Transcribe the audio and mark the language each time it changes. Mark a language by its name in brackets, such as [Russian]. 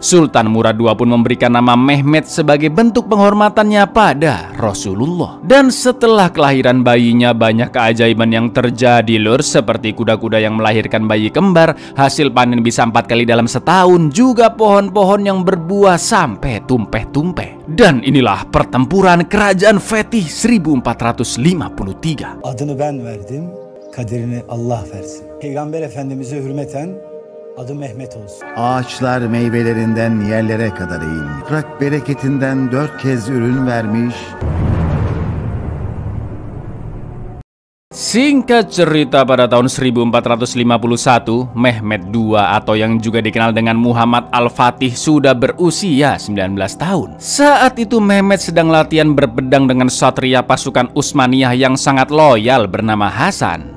[Indonesian] Sultan Murad II pun memberikan nama Mehmet sebagai bentuk penghormatannya pada Rasulullah. Dan setelah kelahiran bayinya, banyak keajaiban yang terjadi lur, seperti kuda-kuda yang melahirkan bayi kembar, hasil panen bisa 4 kali dalam setahun, juga pohon-pohon yang berbuah sampai tumpeh-tumpeh. Dan inilah pertempuran kerajaan Fetish 1453. [Turkish] Adını ben verdim, kaderini Allah versin. Peygamber Efendimiz'e hürmeten adı Mehmet olsun. Ağaçlar meyvelerinden yerlere kadar eğilmiş. Toprak bereketinden 4 kez ürün vermiş. [Indonesian] Singkat cerita, pada tahun 1451, Mehmet II atau yang juga dikenal dengan Muhammad Al-Fatih sudah berusia 19 tahun. Saat itu Mehmet sedang latihan berpedang dengan satria pasukan Utsmaniyah yang sangat loyal bernama Hasan.